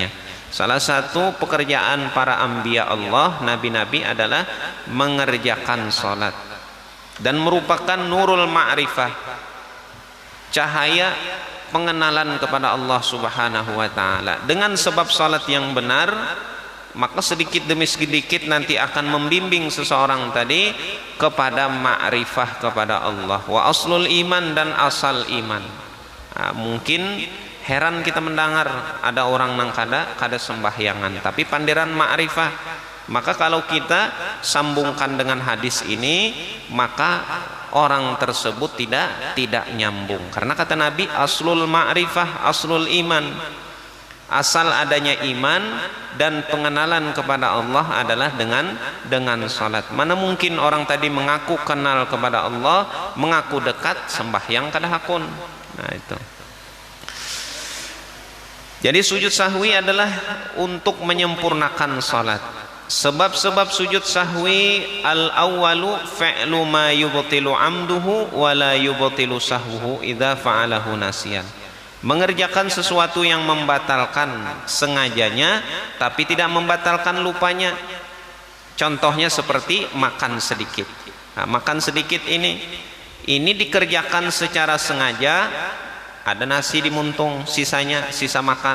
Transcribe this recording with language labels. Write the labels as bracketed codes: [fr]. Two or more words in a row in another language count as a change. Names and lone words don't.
[id] Salah satu pekerjaan para [ar] أنبياء الله, [id] nabi-nabi, adalah mengerjakan salat, dan merupakan [ar] نور المعرفة, [id] cahaya pengenalan kepada [ar] الله سبحانه وتعالى. [id] Dengan sebab salat yang benar, maka sedikit demi sedikit nanti akan membimbing seseorang tadi kepada ma'rifah kepada Allah. [ar] وأصل الإيمان, [bjn] dan asal iman. Nah, mungkin heran kita mendengar ada orang nang kada sembahyangan tapi panderan ma'rifah. [id] Maka kalau kita sambungkan dengan hadis ini, maka orang tersebut tidak nyambung. Karena kata Nabi, [ar] أصل المعرفة أصل الإيمان. [id] Asal adanya iman dan pengenalan kepada Allah adalah dengan salat. [bjn] Mana mungkin orang tadi mengaku kenal kepada Allah, mengaku dekat, sembahyang kada hakun. [id] Nah itu. Jadi sujud sahwi adalah untuk menyempurnakan salat. Sebab-sebab sujud sahwi, [ar] الأول فعل ما يبطل عمده ولا يبطل سهوه إذا فعله ناسيا. [id] Mengerjakan sesuatu yang membatalkan sengajanya tapi tidak membatalkan lupanya. Contohnya seperti makan sedikit. Nah, makan sedikit ini dikerjakan secara sengaja, ada nasi di muntung, sisa makan.